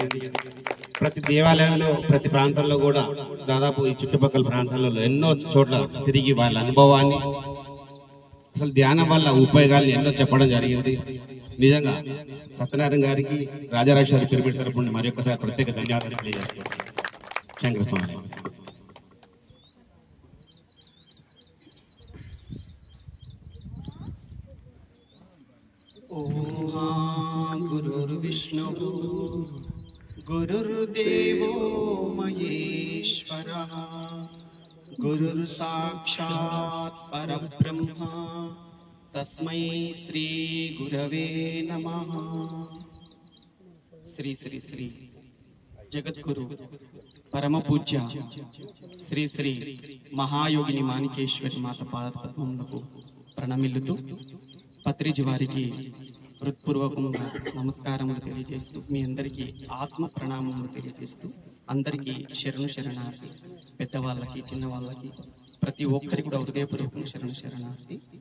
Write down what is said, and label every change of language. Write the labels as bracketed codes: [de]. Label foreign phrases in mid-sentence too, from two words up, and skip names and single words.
[te] ప్రతి దేవాలయంలో ప్రతి ప్రాంతంలో కూడా దాదాపు ఈ చుట్టుపక్కల ప్రాంతాల్లో ఎన్నో చోట్ల తిరిగి వాళ్ళ అనుభవాన్ని, అసలు ధ్యానం వల్ల ఉపయోగాలు ఎన్నో చెప్పడం జరిగింది. నిజంగా సత్యనారాయణ గారికి రాజరాజేశ్వరి పిరమిడ్ తరపు నుండి మరి ఒక్కసారి ప్రత్యేక ధన్యవాదాలు తెలియజేస్తున్నాను. శంకర స్వామి. [sa] गुरुर्विष्णु गुरुर्देवो महेश्वरः गुरुर्साक्षात् परब्रह्म तस्मै श्री गुरवे नमः. [te] श्री श्री श्री जगद्गुरु [sa] परम पूज्य [te] श्री श्री महायोगिनी माणिकेश्वरी माता पादपద్మములకు ప్రణమిల్లుతూ పత్రిజీ వారికి హృత్పూర్వకంగా నమస్కారములు తెలియజేస్తూ మీ అందరికీ ఆత్మ ప్రణామములు తెలియజేస్తూ అందరికీ శరణార్థి. పెద్దవాళ్ళకి చిన్నవాళ్ళకి ప్రతి ఒక్కరికి కూడా హృదయపూర్వకంగా శరణార్థి.